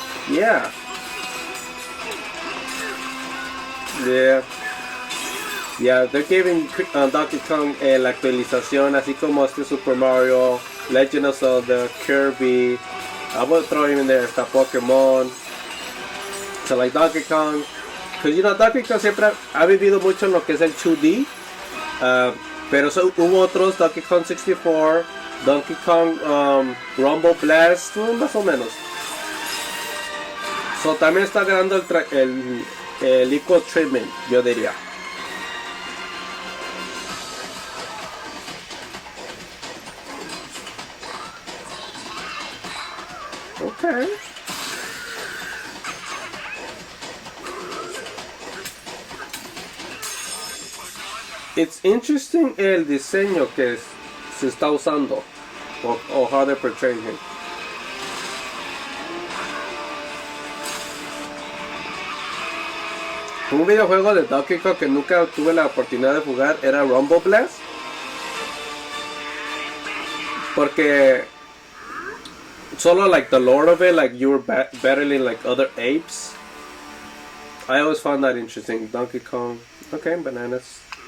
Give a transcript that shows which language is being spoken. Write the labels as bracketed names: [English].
[English] Yeah. Yeah, they're giving [Spanish] Donkey Kong la actualización, así como este Super Mario, Legend of Zelda, Kirby. [English] I would throw him in there, [Spanish] hasta Pokemon. [English] So like [Spanish] Donkey Kong, [English] because you know [Spanish] Donkey Kong siempre ha vivido mucho en lo que es el 2D, pero hubo otros, Donkey Kong 64, Donkey Kong Rumble Blast, más o menos. So también está ganando el [English] equal treatment, [Spanish] yo diría. [English] Okay. It's interesting [Spanish] el diseño que se está usando o [English] how they're portraying him. [Spanish] Un videojuego de Donkey Kong que nunca tuve la oportunidad de jugar era Rumble Blast. Porque solo [English] like the lore of it, like you were battling like other apes. I always found that interesting. Donkey Kong. Okay, bananas.